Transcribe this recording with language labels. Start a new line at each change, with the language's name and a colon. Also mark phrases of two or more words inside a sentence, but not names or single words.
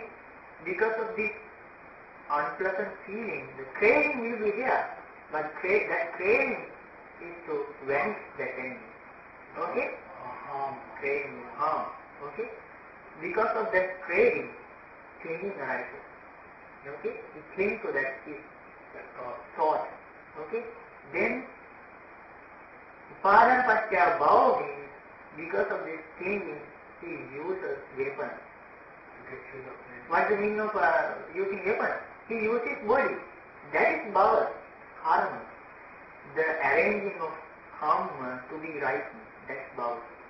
English: Because of this unpleasant feeling, the craving will be there, but that craving is to vanish that enemy. Okay? Craving is harm. Okay? Because of that craving, clinging arises. Okay? We cling to that thought. Okay? Then,
Pali: upadana paccaya bhava
English: means, because of this clinging, he uses weapon. What's the meaning of using weapon? He uses body. That is bhava, karma. The arranging of karma to be right. That's bhava.